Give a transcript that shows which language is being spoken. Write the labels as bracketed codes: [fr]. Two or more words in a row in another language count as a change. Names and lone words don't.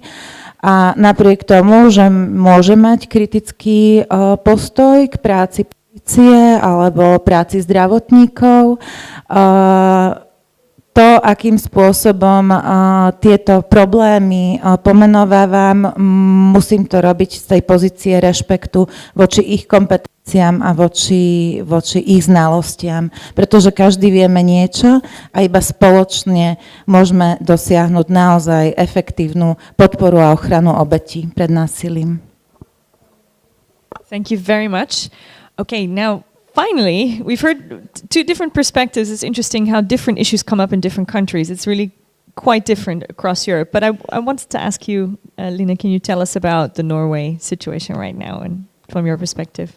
[sk] A napriek tomu, že môže mať kritický postoj k práci polície alebo práci zdravotníkov, to, akým spôsobom tieto problémy pomenovávam, musím to robiť z tej pozície rešpektu voči ich kompetenciám a voči ich znalostiam. Pretože každý vieme niečo a iba spoločne môžeme dosiahnuť naozaj efektívnu podporu a ochranu obetí pred násilím. [en] Thank you very much. Okay, now finally, we've heard two different perspectives. It's interesting how different issues come up in different countries. It's really quite different across Europe. But I wanted to ask you, Lina, can you tell us about the Norway situation right now and from your perspective?